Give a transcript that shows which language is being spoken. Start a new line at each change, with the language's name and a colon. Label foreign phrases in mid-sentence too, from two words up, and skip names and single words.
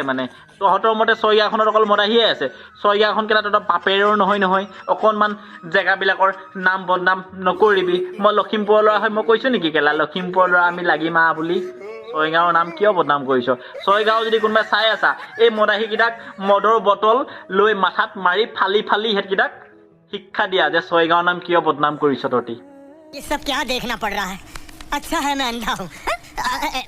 Assamese: মানে তহঁতৰ মতে 6 গাঁওখনত অকল মদাহীয়ে আছে 6 গাঁওখন কেলা তহঁতৰ বাপেৰৰ নহয় অকণমান জেগাবিলাকৰ নাম বদনাম নকৰিবি মই লখিমপুৰৰ ল'ৰা হয় মই কৈছোঁ নেকি কেলা লখিমপুৰৰ ল'ৰা আমি লাগিমা বুলি 6 গাঁৱৰ নাম কিয় বদনাম কৰিছ 6 গাঁও যদি কোনোবাই চাই আছা এই মদাহীকেইটাক মদৰ বটল লৈ মাথাত মাৰি ফালি সিহঁতকেইটাক শিক্ষা দিয়া যে 6 গাঁৱৰ নাম কিয় বদনাম কৰিছ তহঁতি
Hindi: ये सब क्या देखना पड़ रहा है अच्छा है मैं अंधा हूँ